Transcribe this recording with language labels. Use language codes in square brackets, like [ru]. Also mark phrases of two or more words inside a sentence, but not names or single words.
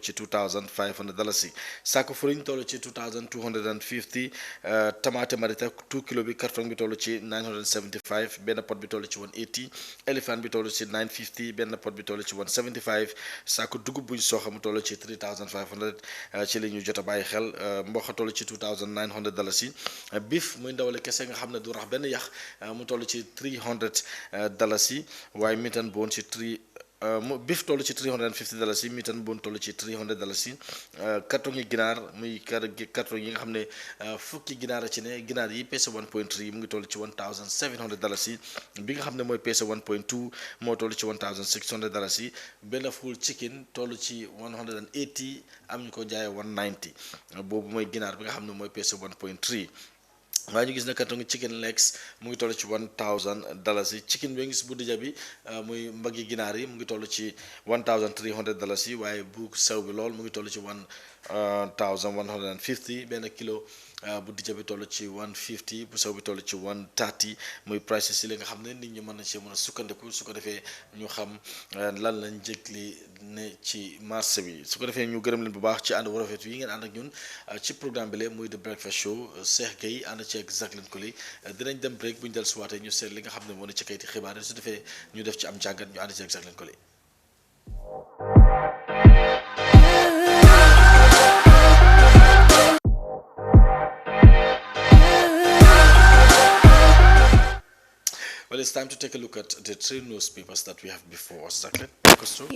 [wo] ci $2,500 yi saako furiñ toll ci $2,250 tamaate marita 2 kilo bi carton bi toll ci $975 benn pot bi toll ci $180 elephant bi toll ci $950 benn pot bi toll ci $175 saako dugub buñ soxa mu toll ci $3,500 ci li ñu jot a bàyyi xel mboq toll ci $2,900 yi beef muy ndawale kese nga xam ne du rax benn yax mu toll ci $300 yi waaye [en] meat and bone [wo] ci beef toll ci $350 yi [en] meat and bone [wo] toll ci $300 yi carton yi ginaar muy carton yi nga xam ne fukki ginaar a ci ne ginaar yi peese 1.3 yi mu ngi toll ci $1,700 yi bi nga xam ne mooy peese 1.2 moo toll ci $1,600 yi benn [en] full chicken [wo] toll ci 180 am ñu ko jaayee 190 boobu mooy ginaar bi nga xam ne mooy peese 1.3 waaye ñu gis ne carton [en] chicken legs [wo] mu ngi toll ci $1,000 yi [en] chicken wings [wo] bu dija bi muy mbaggi ginaar yi mu ngi toll ci $1,300 yi waaye bu sew bi lool mu ngi toll ci $1,150 benn kilo bu dija bi toll ci $150 bu sew bi toll ci $130 muy price si li nga xam ne nit ñi mën na ci mën a sukkandiku su ko defee ñu xam lan lañ njëg li ne ci marché bi su ko defee ñu gërëm leen bu baax ci ànd bu rafet yi ngeen ànd ak ñun ci programme bi la muy The Breakfast Show Cheikh Gueye ànd ci ak Jacqueline Koli dinañ dem break bu ñu del suwaatee ñu seet li nga xam ne moo ne ci kayiti xibaar yi su defee ñu def ci am jàngat ñu ànd ci ak Jacqueline Koli. [en] Well, it's time to take a look at the three newspapers that we have before us. Jacqueline, take us through.